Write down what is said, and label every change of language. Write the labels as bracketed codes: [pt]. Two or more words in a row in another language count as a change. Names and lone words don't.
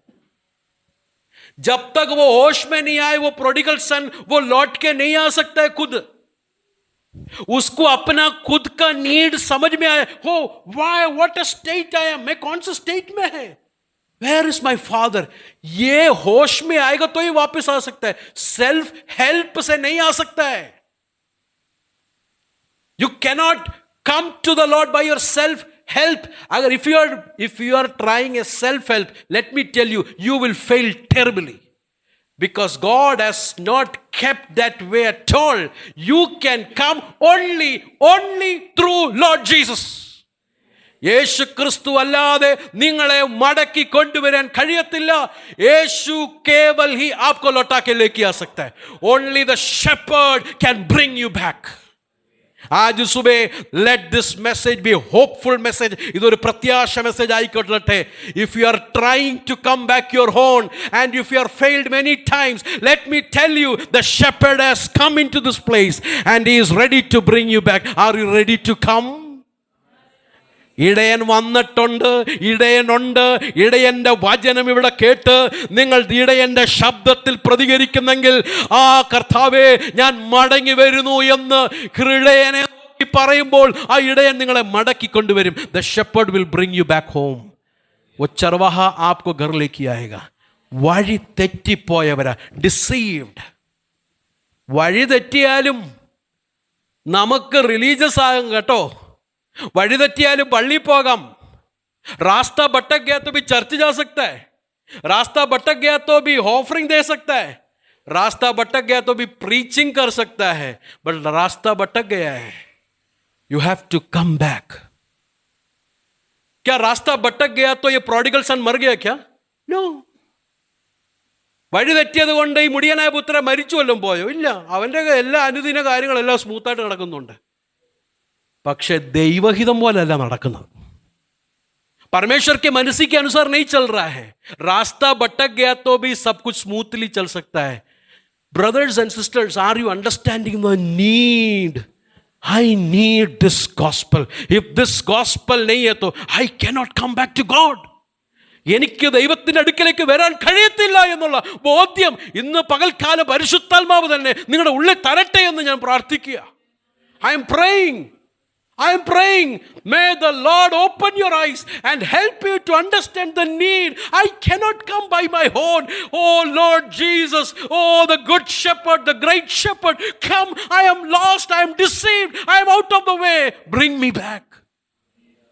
[hi] जब तक वो होश में नहीं आए, वो [en] prodigal son [hi] वो लौट के नहीं आ सकता है खुद. उसको अपना खुद का नीड समझ में आया. [en] Oh why what a state I am. [hi] मैं कौन सा स्टेट में है? [en] Where is my father? [hi] ये होश में आएगा तो ही वापस आ सकता है. [en] self help [hi] से नहीं आ सकता है. [en] You cannot come to the Lord by your self help. अगर if you are trying a self help, let me tell you, you will fail terribly, because God has not kept that way at all. You can come only through Lord Jesus. [ml] യേശു ക്രിസ്തു അല്ലാതെ നിങ്ങളെ മടക്കി കൊണ്ടുവരാൻ കഴിയത്തില്ല. [hi] യേശു കേവൽ ही आपको लौटा के लेके आ सकता है. [en] Only the shepherd can bring you back. [hi] आज सुबह [en] let this message be a hopeful message. [ml] ഇതൊരു പ്രത്യാശ മെസ്സേജ് ആയിക്കൊള്ളട്ടെ. [en] If you are trying to come back your own and if you are failed many times, let me tell you, the shepherd has come into this place and he is ready to bring you back. Are you ready to come? [ml] ഇടയൻ വന്നിട്ടുണ്ട്, ഇടയനുണ്ട്. ഇടയന്റെ വചനം ഇവിടെ കേട്ട് നിങ്ങൾ ഇടയന്റെ ശബ്ദത്തിൽ പ്രതികരിക്കുന്നെങ്കിൽ, ആ കർത്താവേ ഞാൻ മടങ്ങി വരുന്നു എന്ന് ഇടയനെ പറയുമ്പോൾ ആ ഇടയൻ നിങ്ങളെ മടക്കി കൊണ്ടുവരും. [en] The shepherd will bring you back home. [hi] वो चरवाहा आपको घर लेके आएगा. [ml] വഴി തെറ്റിപ്പോയവരാ, ഡിസീവ്ഡ്. വഴി തെറ്റിയാലും നമുക്ക് റിലീജിയസ് ആകും കേട്ടോ. वഴി തെറ്റിയാലും പള്ളി പോകാം. [hi] रास्ता भटक गया तो भी चर्च जा सकता है. रास्ता भटक गया तो भी ऑफरिंग दे सकता है. रास्ता भटक गया तो भी प्रीचिंग कर सकता है. [en] बट [hi] रास्ता भटक गया है, [en] you have to come back. [hi] क्या रास्ता भटक गया तो ये [en] prodigal son [hi] मर गया क्या? [en] नो. [ml] വഴി തെറ്റിയത് കൊണ്ട് ഈ മുടിയനായ പുത്രൻ മരിച്ചു വല്ലതും പോയോ? ഇല്ല. അവൻ്റെ എല്ലാ അനുദിന കാര്യങ്ങളെല്ലാം സ്മൂത്തായിട്ട് നടക്കുന്നുണ്ട്. പക്ഷെ ദൈവഹിതം പോലെയല്ല നടക്കുന്നത്. [hi] परमेश्वर के मर्जी के अनुसार नहीं चल रहा है. रास्ता भटक गया तो भी सब कुछ स्मूथली चल सकता है. [en] Brothers and sisters, are you understanding the need? I need this gospel. If this gospel [hi] नहीं है तो [en] I cannot come back to God. [ml] എനിക്ക് ദൈവത്തിൻ്റെ അടുക്കലേക്ക് വരാൻ കഴിയത്തില്ല എന്നുള്ള ബോധ്യം ഇന്ന് പകൽക്കാലം പരിശുദ്ധാത്മാവ് തന്നെ നിങ്ങളുടെ ഉള്ളിൽ തരട്ടെ എന്ന് ഞാൻ പ്രാർത്ഥിക്കുക. [en] I am praying, may the Lord open your eyes and help you to understand the need. I cannot come by my own. Oh Lord Jesus, oh the good shepherd, the great shepherd, come. I am lost, I am deceived, I am out of the way.